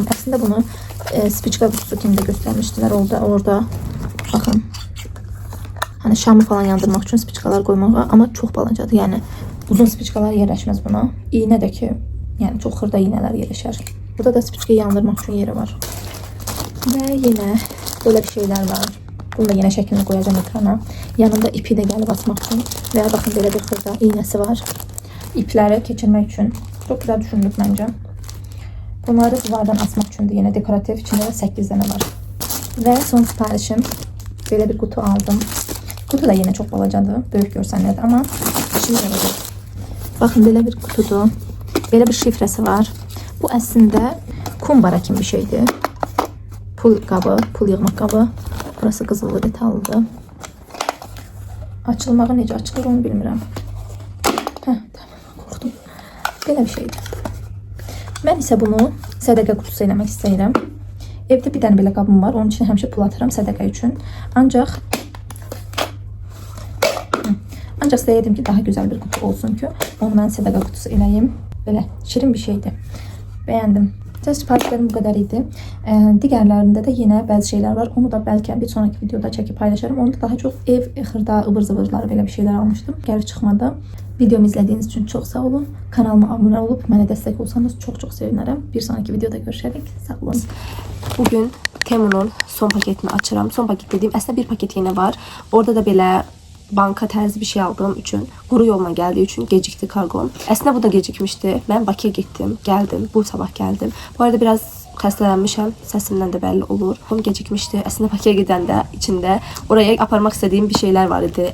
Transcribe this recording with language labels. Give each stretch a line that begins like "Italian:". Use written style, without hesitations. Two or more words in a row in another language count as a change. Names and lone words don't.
Azerbaijani: Əslində bunu spiçka qutusu kimi də göstərmişdilər orada. Baxın. Hani şamı falan yandırmaq üçün spiçkalar qoymağa, amma çox balacadır. Yəni uzun spiçkalar yerləşməz buna. İğnə də ki, yəni çox xırda iğnələr yerləşər. Burada da spiçkayı yandırmaq üçün yeri var. Və yenə
Turkish: böyle bir şeyler var. Bunu da yine şeklini koyacağım ekrana.
Azerbaijani: Yanında ipi de gəlib açmaq üçün. Və ya baxın belə bir xırda iğnəsi var. İpləri keçirmək üçün.
Turkish: Çok güzel düşündük bence.
Azerbaijani: Bunları duvardan asmaq üçündür. Yine dekoratif. İçində də 8 dənə var. Və son siparişim. Belə bir kutu aldım.
Turkish: Kutu da yine çok balacadır.
Azerbaijani: Böyük görsənlər də, amma işini görəcək. Baxın belə bir kutudur. Belə bir şifrəsi var. Bu əslində kumbara kimi bir şeydir. Pul qabı, pul yığmaq qabı. Burası qızıllı detallıdır. Açılmağı necə açılır onu bilmirəm. Tamam, qorxdum. Belə bir şeydir. Mən isə bunu sədəqə qutusu eləmək istəyirəm. Evdə bir dənə belə qabım var. Onun üçün həmişə pul atıram sədəqə üçün. Ancaq istəyirdim ki, daha güzel bir kutu olsun ki, onu mən sədəqə qutusu eləyim. Belə şirin bir şeydir. Bəyəndim.
Turkish: Siparişlerim bu kadar idi. Diğerlerinde de yine bazı şeyler var. Onu da belki bir sonraki videoda çekip paylaşırım. Onu da daha çok ev, xırda, ıvır zıvırları böyle bir şeyler almıştım. Geri çıkmadı. Videomu izlediğiniz için çok sağ olun. Kanalıma abone olup bana destek olsanız çok sevinirim. Bir sonraki videoda görüşerek sağ olun. Bugün Temu'nun son paketini açıram. Son paket dediğim aslında bir paket yine var.
Azerbaijani: Orada da belə banka tərzi bir şey aldığım üçün, quru yolla gəldiyi üçün gecikdi kargom. Əslində bu da gecikmişdi. Mən Bakıya getdim, gəldim. Bu sabah gəldim. Bu arada biraz xəstələnmişəm. Səsimdən də bəlli olur. Bunu gecikmişdi. Əslində Bakıya gedəndə içində oraya aparmaq istədiyim bir şeylər var idi.